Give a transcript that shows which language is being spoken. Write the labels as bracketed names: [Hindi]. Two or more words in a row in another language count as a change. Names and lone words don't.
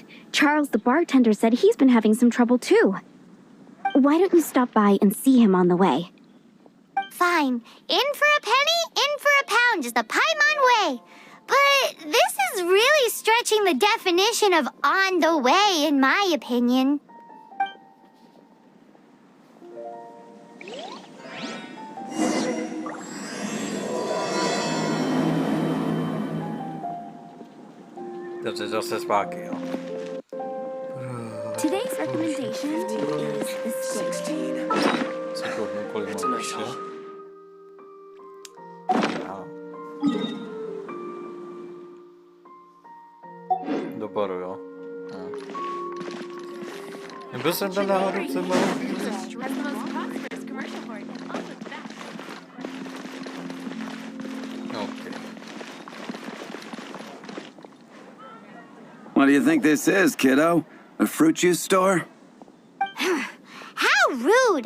[English] Charles the bartender said he's been having some trouble too. Why don't you stop by and see him on the way? Fine. In for a penny, in for a pound is the Paimon way. But this is really stretching the definition of on the way, in my opinion. [Czech] Takže zase zpátky, jo. [English] Today's recommendation is the steak. [Czech] Kolik mám ještě? Do baru, jo. Nebyl jsem tam náhodou třeba? [English] What do you think this is, kiddo? A fruit juice store? How rude!